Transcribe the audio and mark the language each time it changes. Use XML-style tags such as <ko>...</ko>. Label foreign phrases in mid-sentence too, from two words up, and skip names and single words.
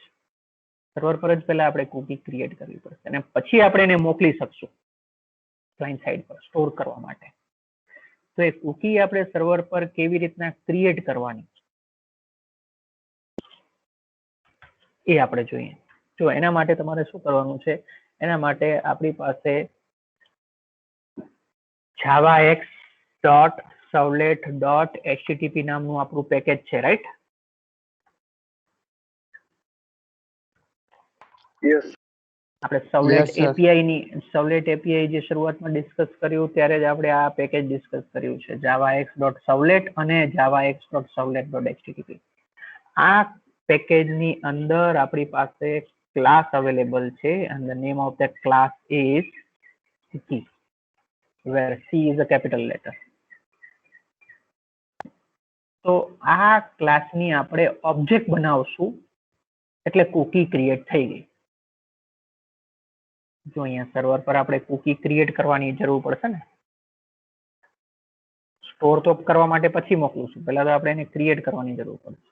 <gu>સર્વર પર જ પહેલા આપણે</gu> <en>cookie create</en> <gu>કરવી પડશે, અને પછી આપણે એને મોકલી શકશું</gu> <en>client side</en> <gu>પર સ્ટોર કરવા માટે. તો એ</gu> <en>cookie</en> <gu>આપણે સર્વર પર કેવી રીતના ક્રિએટ કરવાની એ આપણે જોઈએ. જો એના માટે તમારે શું કરવાનું છે, એના માટે આપણી પાસે javax.servlet.http નામનું આપણું પેકેજ છે, રાઈટ? યસ. આપણે</gu> <en>servlet API</en> <gu>જે શરૂઆતમાં ડિસ્કસ કર્યું ત્યારે જ આપણે આ</gu> <en>package discuss</en> <gu>કર્યું છે, javax.servlet અને javax.servlet.http. આ પેકેજની અંદર આપણી પાસે</gu> <en>class available</en> <gu>છે,</gu> <en>and the name of that class is C, where C is a capital letter.</en> <gu>તો આ ક્લાસની આપણે ઓબ્જેક્ટ બનાવશું એટલે</gu> <en>cookie create</en> <gu>થઈ ગઈ. જો અહીંયા સર્વર પર આપણે</gu> <en>cookie create</en> <gu>કરવાની જરૂર પડશે ને, સ્ટોર તો કરવા માટે પછી મોકલું પહેલા તો આપણે એને ક્રિએટ કરવાની જરૂર પડશે.</gu>